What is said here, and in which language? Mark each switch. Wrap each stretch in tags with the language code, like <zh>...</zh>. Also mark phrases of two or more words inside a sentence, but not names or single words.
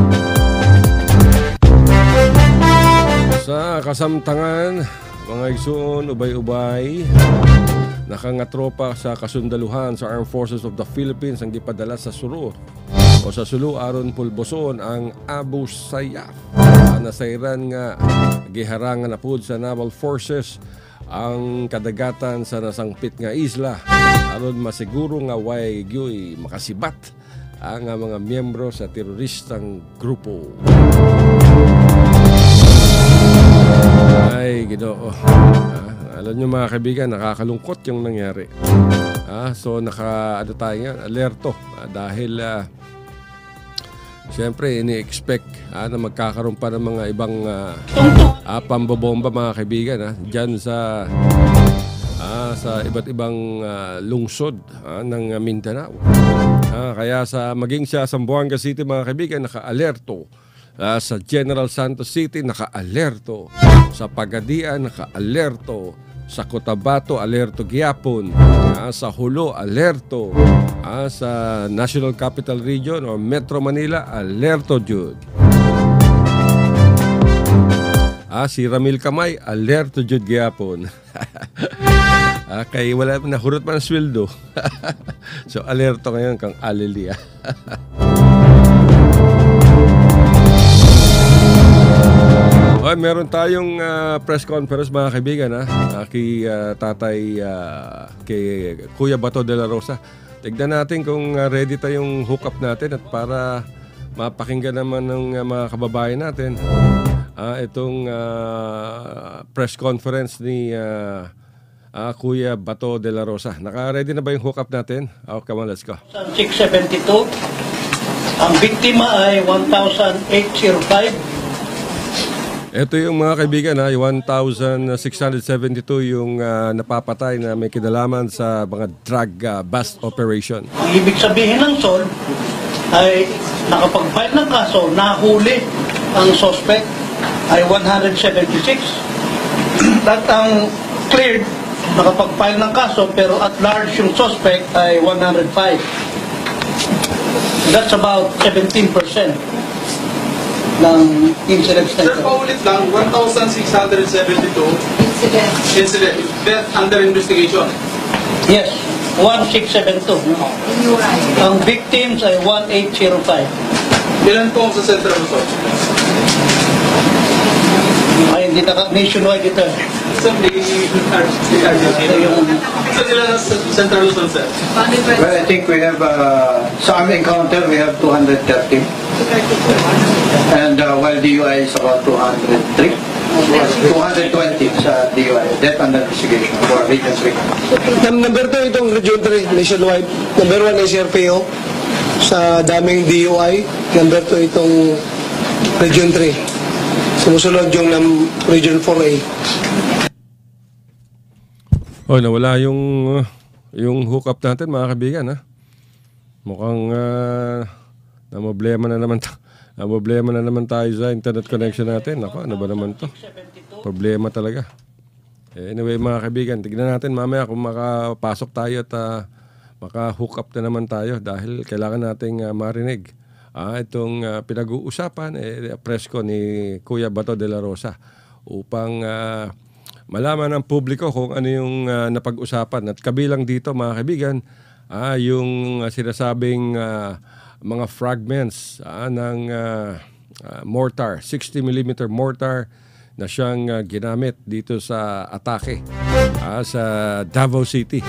<ceb>Sa kasamtangan, mga igsoon, ubay-ubay, nakangatropa sa kasundaluhan sa Armed Forces of the Philippines ang gipadala sa Sulu o sa Sulu aron pulboson ang Abu Sayyaf. Nasayran nga giharangan na pud sa Naval Forces ang kadagatan sa nasangpit nga isla aron masiguro nga way gyoy makasibat ang mga miyembro sa teroristang grupo. Ay, Ginoo.</ceb> <tl>Alam nyo mga kaibigan, nakakalungkot yung nangyari. So ano tayo nga, alerto. Dahil siyempre ini-expect na magkakaroon pa ng mga ibang pambobomba mga kaibigan dyan sa iba't ibang lungsod ng Mindanao. Kaya maging sa Zamboanga City mga kaibigan, naka-alerto. Sa General Santos City, naka-alerto. Sa Pagadian, naka-alerto.</tl> <ceb>Sa Cotabato, alerto gyapon.</ceb> <tl>Sa Hulo, alerto. Sa National Capital Region o Metro Manila, alerto jud.</tl> <ceb>Si Ramil Kamay, alerto jud gyapon. Kay wala nahurot man ang sweldo.</ceb> <tl>So alerto ngayon kang Alilia. Meron tayong press conference mga kaibigan kay tatay kay Kuya Bato de la Rosa. Tignan natin kung ready tayong hook up natin at para mapakinggan naman ng mga kababayan natin itong press conference ni Kuya Bato de la Rosa. Naka-ready na ba yung hook up natin?</tl> <en>Come on, let's go.</en> <tl>672. Ang biktima ay 1,805. Ito yung mga kaibigan, ha, yung 1,672 yung napapatay na may kinalaman sa mga</tl> <en>drug bust operation.</en> <tl>Ang ibig sabihin ng SOL ay nakapag-file ng kaso, nahuli ang suspect ay 176. At ang cleared, nakapag-file ng kaso pero</tl> <en>at large</en> <tl>yung suspect ay 105.</tl> <en>That's about 17% ng incidents na</en> <tl>Sir, ito. paulit lang, 1,672 incident,</tl> <en>death under investigation.</en> <tl>Yes, 1672. Ang victims ay 1805. Ilan po sa Central Luzon? Ay, hindi nationwide ito. Sir, Ito yung Sir, ilan sa Central Luzon, sir?</tl> <en>Well, I think we have,</en> <tl>sa aming encounter,</tl> <en>we have 230. And while DUI is about 203.</en> <tl>220 sa DUI,</tl> <en>death under investigation for Region 3.</en> <tl>Number 2 itong Region 3 nationwide.</tl> <en>Number 1 is RPO sa daming DUI.</en> <tl>Number 2 itong Region 3. Sumusunod yung Region 4A. Oh, nawala yung hookup natin, mga kaibigan, ha. Mukhang problema na naman tayo sa internet connection natin. Ako, ano ba naman to? Problema talaga. Anyway, mga kaibigan, tignan natin mamaya kung makapasok tayo at maka-hook up na naman tayo dahil kailangan nating marinig itong pinag-uusapan, press ko ni Kuya Bato de la Rosa upang malaman ng publiko kung ano yung napag-usapan. At kabilang dito, mga kaibigan, yung sinasabing mga fragments ng mortar, 60mm mortar na siyang ginamit dito sa atake sa Davao City.</tl>